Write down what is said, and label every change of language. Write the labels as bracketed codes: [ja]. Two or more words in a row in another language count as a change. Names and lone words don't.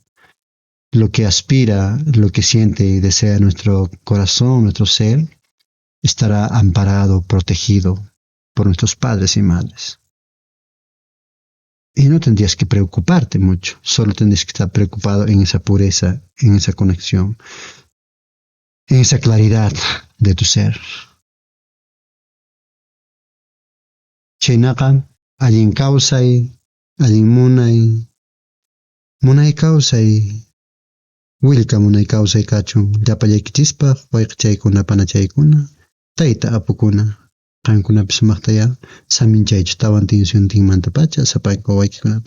[es] Lo que aspira, lo que siente y desea nuestro corazón, nuestro ser, estará amparado, protegido por nuestros padres y madres. Y no tendrías que preocuparte mucho, solo tendrías que estar preocupado en esa pureza, en esa conexión, en esa claridad de tu ser. [qu] Chaynaqa allin kawsay, allin munay kawsay, willka munay kawsay kachun, llapallaykichispa, wayqichaykuna panachaykuna, tayta apukuna, qankunapi sumaqtaya, saminchaychu tawan tinsuntinmanta pacha, sapayqa waykikunapa.